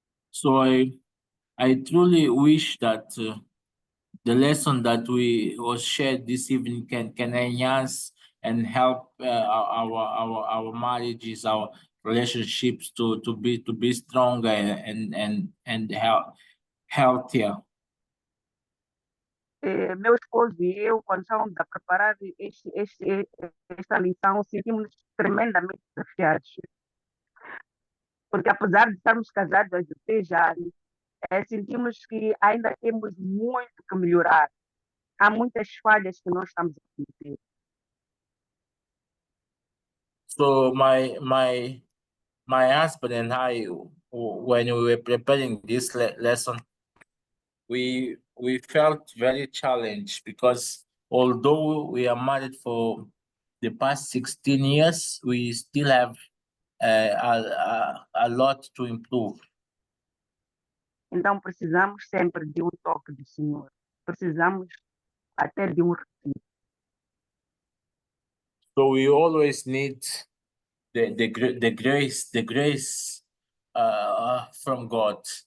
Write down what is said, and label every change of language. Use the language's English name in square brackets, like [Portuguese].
[English] So I truly wish that the lesson that was shared this evening can enhance and help our marriages, our relationships to be stronger and healthier. [Portuguese] Meu esposo e eu, quando estávamos a preparar esta lição, sentimos-nos tremendamente desafiados. Porque apesar de estarmos casados há 16 anos, sentimos que ainda temos muito que melhorar. Há muitas falhas que nós estamos a cometer. [English] So my husband and I, when we were preparing this lesson, we felt very challenged because although we are married for the past 16 years, we still have a lot to improve. [Portuguese] Então precisamos sempre de toque do Senhor. Precisamos até de retiro. [English] So we always need the grace from God.